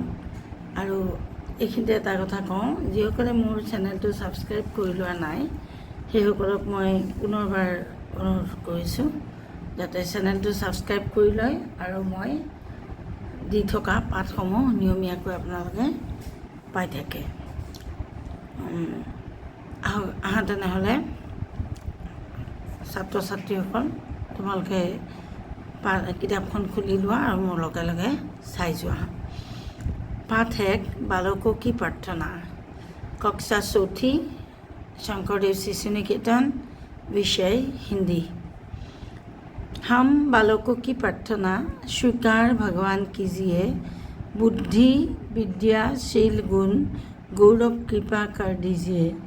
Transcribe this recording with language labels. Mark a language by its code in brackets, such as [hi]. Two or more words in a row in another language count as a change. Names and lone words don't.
[as] আৰু এইখিনিতে এটা কথা কওঁ, যিসকলে মোৰ চেনেলটো ছাবস্ক্ৰাইব কৰি লোৱা নাই সেইসকলক মই পুনৰবাৰ অনুৰোধ কৰিছোঁ যাতে চেনেলটো ছাবস্ক্ৰাইব কৰি লয় আৰু মই দি থকা পাঠসমূহ নিয়মীয়াকৈ আপোনালোকে পাই থাকে। আহা তেনেহ'লে ছাত্ৰ ছাত্ৰীসকল তোমালোকে কিতাপখন খুলি লোৱা আৰু মোৰ লগে লগে চাই যোৱা। [hi] पाठ 1 बालकों की प्रार्थना। कक्षा चौथी शंकरदेव शिशु निकेतन, विषय हिंदी। हम बालकों की प्रार्थना स्वीकार भगवान कीजिए, बुद्धि विद्या शील गुण गौरव कृपा कर दीजिए।